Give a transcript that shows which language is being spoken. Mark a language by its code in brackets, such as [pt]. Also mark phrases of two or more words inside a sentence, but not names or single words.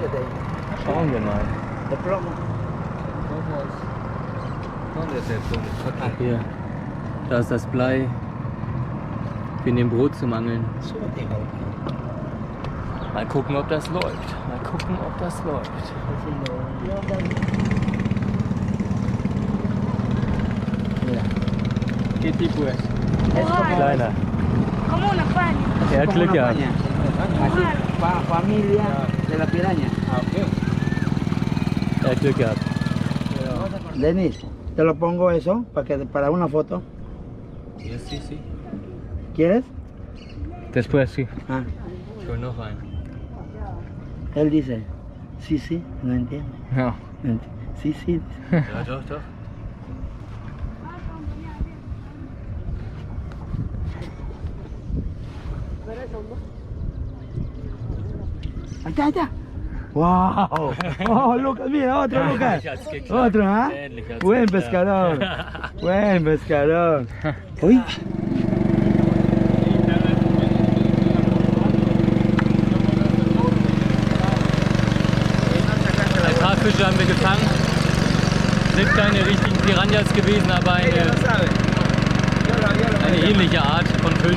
[de] Schauen wir mal. Hier, da ist das Blei. Wir nehmen Brot zum Angeln. Mal gucken, ob das läuft. Mal gucken, ob das läuft. [es] ¿Qué tipo es? [de] Kleiner. [es] Como una paña. [de] Er hat Glück gehabt. [es] Familia de la piraña. [de] Er hat Glück gehabt. [es] Denis, te lo pongo eso para una foto. Sí, sí. ¿Quieres? Después sí. Ah, [de] Schon noch ein. [es] él dice, sí, sí, no entiende. [de] Ja. [es] Sí, sí. [de] Ja, doch, doch. [es] Ahí está, ahí está. ¡Wow! ¡Oh, Lucas! Mira, otro, Lucas. Otro, ¿ah? Buen pescador. Buen pescador. Uy. [de] Ein paar Fische haben wir gefangen. Sind keine richtigen Piranhas gewesen, aber eine ähnliche Art von Fisch.